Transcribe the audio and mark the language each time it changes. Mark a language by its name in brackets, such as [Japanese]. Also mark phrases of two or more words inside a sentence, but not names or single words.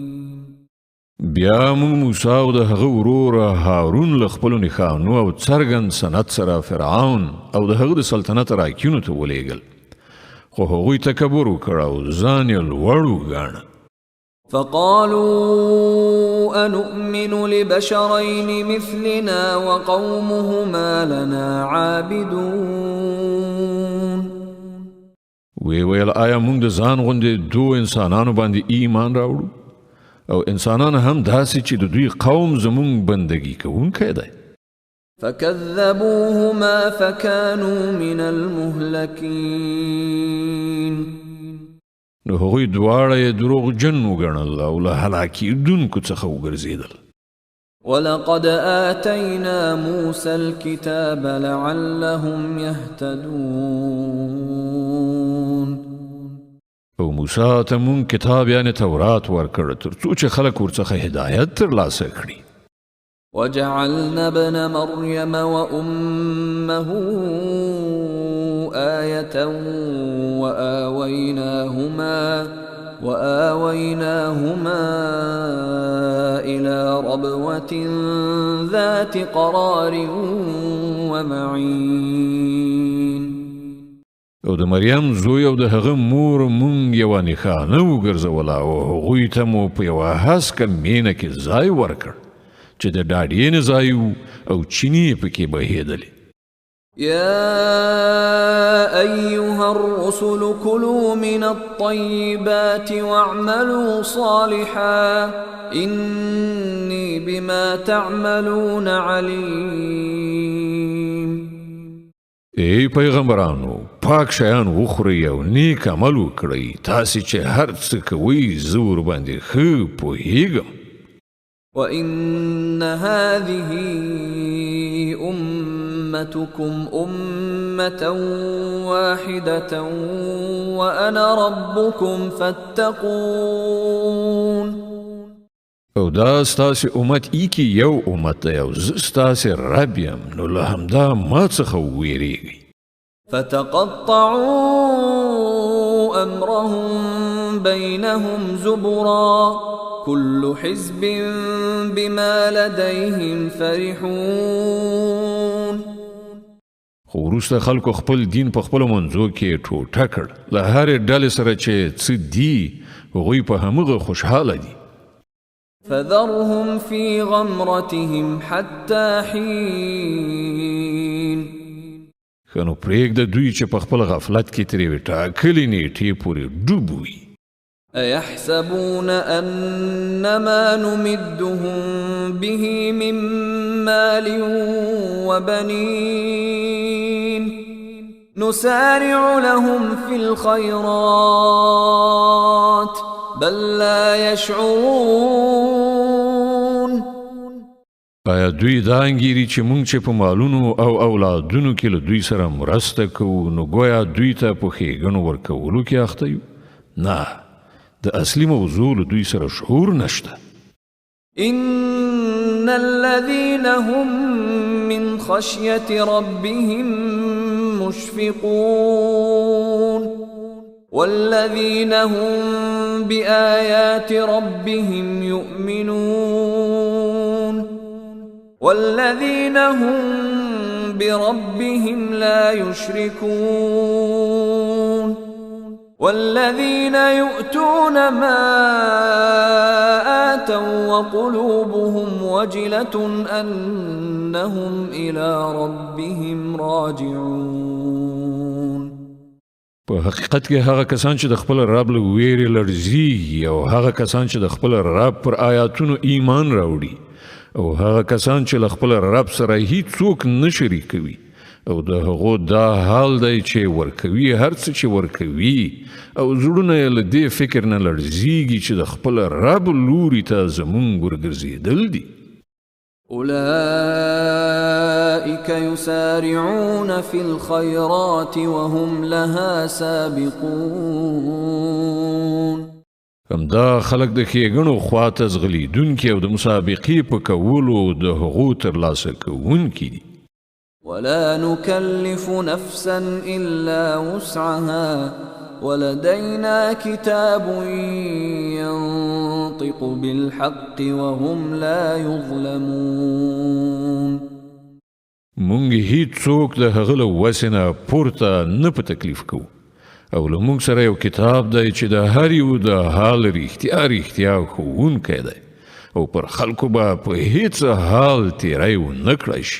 [Pashto] بیا موږ موسی او د هغه ورور هارون له خپلو نښانو او څرګند سند سره فرعون او د هغه د سلطنت راکینو ته ولیږل خو هغوی تکبر وکړ او ځان یې لوړ وګاڼه. [Arabic] فقالوا أنؤمن لبشرين مثلنا وقومهما لنا عابدون. [Pashto] وی ویل آیا موږ د ځان غوندې دو انسانانو باندې ایمان راوړو او انسانان هم داسې چې د دوی قوم زمونږ بندگی کوونکی دی. [Arabic] فكذبوهما فكانوا من المهلكين. [Pashto] نو هغوی دواړه یې دروغجن وګڼل او له هلاکېدونکو څخه وګرځېدل. [Arabic] ولقد آتينا موسى الكتاب لعلهم يهتدون. [Pashto] او موسی ته مونږ کتاب یعنې تورات ورکړ تر څو چې خلک ورڅخه هدایت ترلاسه کړي. [Arabic] وجعلنا ابن مريم وأمه آية وآويناهما إلى ربوة ذات قرار ومعين. [Pashto] او د مریم زوی او د هغه مور مونږ یوه نښانه وګرځوله او هغوی ته مو په یوه هسکه مینه کې ځای ورکړ چې د ډاډینې ځای او چینې پکې بهېدلې. [Arabic] يا أيها الرسل كلوا من الطيبات واعملوا صالحا إني بما تعملون عليم. [Pashto] ای پیغمبرانو پاک شیان وخورئ او نیک عمل وکړئ تاسې چې هر څه کوئ زه ورباندې ښه پوهیږم. [Arabic] وإن هذه أمتكم أمة واحدة وأنا ربكم فاتقون. [Pashto] او دا ستاسې امت ایکی یو امت دی او زه ستاسې رب یم نو له همدا ما څخه وویریږئ. [Arabic] فتقطعوا أمرهم بينهم زبرا كل حزب بما لديهم فرحون. [Pashto] خو وروسته خلکو خپل دین په خپلو منځو کې ټوټه کړ له هرې ډلې سره چې څه دي هغوی په همغه خوشحاله دي. [Arabic] فذرهم في غمرتهم حتى حين. [Pashto] ښه نو پرېږده دوی چې په خپل غفلت کې ترې یوې ټاکلې نیټې پورې ډوب وي. [Arabic] أيحسبون أنما نمدهم به من مال وبنين نسارع لهم في الخيرات بل لا يشعرون. [Pashto] آیا دوی دا انګیري چې موږ چې په مالونو او اولادونو کې له دوی سره مرسته کوو نو ګویا دوی ته په ښېګڼو ورکولو کې اخته یو؟ نه، د اصلي موضوع له دوی سره شعور نشته. [Arabic] إن الذين هم من خشية ربهم مشفقون والذين هم بآيات ربهم يؤمنون والذين هم بربهم لا يشركون والذين يؤتون ما آتوا وقلوبهم وجلة أنهم إلى ربهم راجعون. [Pashto] په حقیقت کې هغه کسان چې د خپل رب له ویرې لړزیږي او هغه کسان چې د خپل رب پر آیاتونو ایمان راوړي او هغه کسان چې له خپل رب سره هیڅوک نه شریکوي او د هغو دا حال دی چې ورکوي هر څه چې ورکوي او زړونه یې له دې فکر نه لړزیږي چې د خپل رب لوري ته زمونږ ورګرځېدل دي. [Arabic] أولئك يسارعون في الخيرات وهم لها سابقون. [Pashto] همدا خلق د ښېګڼو خواته ځغلیدونکي او د مسابقې په کولو د هغو ترلاسه کوونکي دي. [Arabic] ولا نكلف نفسا إلا وسعها ولدينا كتاب ينطق بالحق وهم لا يظلمون. [Pashto] مونږ هیڅوک د هغه له وسې نه پورته نه په تکلیف کوو او له مونږ سره یو کتاب دی چې د هر یو د حال رښتیا ښوونکی دی او پر خلکو به په هیڅ حال تیری ونه کړی شي.